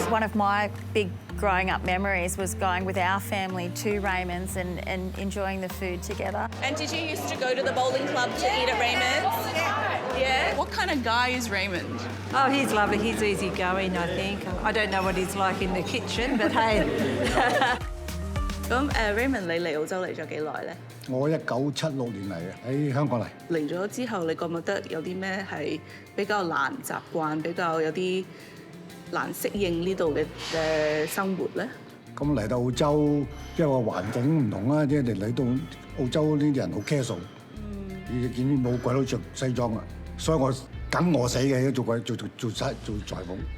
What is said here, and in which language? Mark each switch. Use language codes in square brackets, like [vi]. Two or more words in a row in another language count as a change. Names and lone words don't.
[en] One of my big growing up memories was going with our family to Raymond's and enjoying the food together. And did you used to go to the bowling club to eat at Raymond's? Yeah. What kind of guy is Raymond? Oh, he's lovely. He's easygoing, I think. I don't know what he's like in the kitchen, but hey. [yue] 咁Raymond，你嚟澳洲嚟咗幾耐咧？我1976年嚟嘅，喺香港嚟。嚟咗之後，你覺唔覺得有啲咩係比較難習慣，比較有啲難適應呢度嘅生活咧？咁嚟到澳洲，即係個環境唔同啦，即係你嚟到澳洲呢啲人好 casual，你見冇鬼佬着西裝啊，所以我梗餓死嘅，做裁縫。